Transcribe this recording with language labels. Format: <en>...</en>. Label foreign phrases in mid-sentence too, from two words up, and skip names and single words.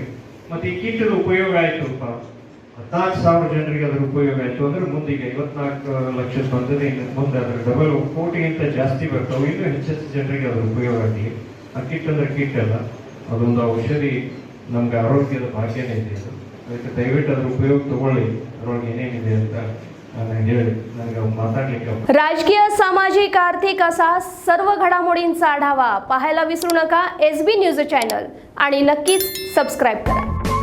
<kn>ಮತ್ತೆ ಈ ಕಿಟ್ನ ಉಪಯೋಗ ಆಯ್ತು 14,000 ಜನರಿಗೆ ಅದರ ಉಪಯೋಗ ಆಯ್ತು ಅಂದ್ರೆ ಮುಂದಿಗೆ 54 ಲಕ್ಷ ಬಂದಿದೆ. ಇನ್ನು ಮುಂದೆ ಅದರ ಡಬಲ್ ಕೋಟಿಗಿಂತ ಜಾಸ್ತಿ ಬರ್ತಾವೆ. ಇನ್ನೂ ಹೆಚ್ಚೆಚ್ಚು ಜನರಿಗೆ ಅದರ ಉಪಯೋಗ ಆಗಲಿ. ಆ ಕಿಟ್ ಅಂದ್ರೆ ಕಿಟ್ ಅಲ್ಲ, ಅದೊಂದು ಔಷಧಿ, ನಮ್ಗೆ ಆರೋಗ್ಯದ ಭಾಗ್ಯನೇ ಇದೆ. ಅದಕ್ಕೆ ದಯವಿಟ್ಟು ಅದರ ಉಪಯೋಗ ತಗೊಳ್ಳಿ. ಅದರೊಳಗೆ ಏನೇನಿದೆ ಅಂತ ನಾನು ಹೇಳಿ ನನಗೆ माताडलिಕ್ಕೆ.</kn> <mr>राजकीय, सामाजिक, आर्थिक असा सर्व घडामोडींचा आढावा पाहायला विसरू नका SB न्यूज चॅनल आणि नक्कीच सबस्क्राईब करा.</mr>